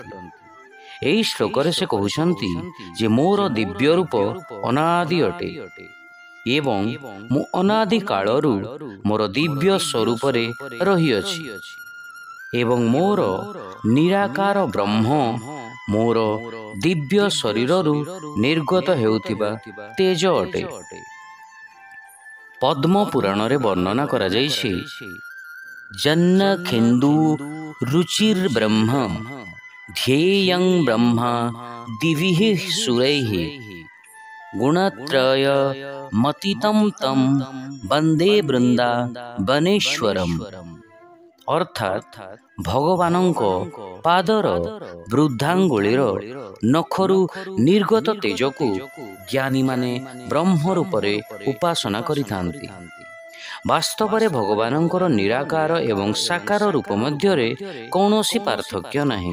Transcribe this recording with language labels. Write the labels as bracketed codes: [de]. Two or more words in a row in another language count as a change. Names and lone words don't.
[or] ଏହି ଶ୍ଲୋକରେ ସେ କହୁଛନ୍ତି ଯେ ମୋର ଦିବ୍ୟ ରୂପ ଅନାଦି ଅଟେ ଏବଂ ମୁଁ ଅନାଦି କାଳରୁ ମୋର ଦିବ୍ୟ ସ୍ୱରୂପରେ ରହିଅଛି ଏବଂ ମୋର ନିରାକାର ବ୍ରହ୍ମ ମୋର ଦିବ୍ୟ ଶରୀରରୁ ନିର୍ଗତ ହେଉଥିବା ତେଜ ଅଟେ। ପଦ୍ମ ପୁରାଣରେ ବର୍ଣ୍ଣନା କରାଯାଇଛି, [sa] जन्न खेन्दु रुचिर् ब्रह्म ध्येयं ब्रह्मा दिभिः सुरैः गुणत्रय मतितं तं वन्दे बृन्दावनेश्वरम्। [or] ଅର୍ଥାତ୍ ଭଗବାନଙ୍କ ପାଦର ବୃଦ୍ଧାଙ୍ଗୁଳିର ନଖରୁ ନିର୍ଗତ ତେଜକୁ ଜ୍ଞାନୀମାନେ ବ୍ରହ୍ମ ରୂପରେ ଉପାସନା କରିଥାନ୍ତି। ବାସ୍ତବରେ ଭଗବାନଙ୍କର ନିରାକାର ଏବଂ ସାକାର ରୂପ ମଧ୍ୟରେ କୌଣସି ପାର୍ଥକ୍ୟ ନାହିଁ।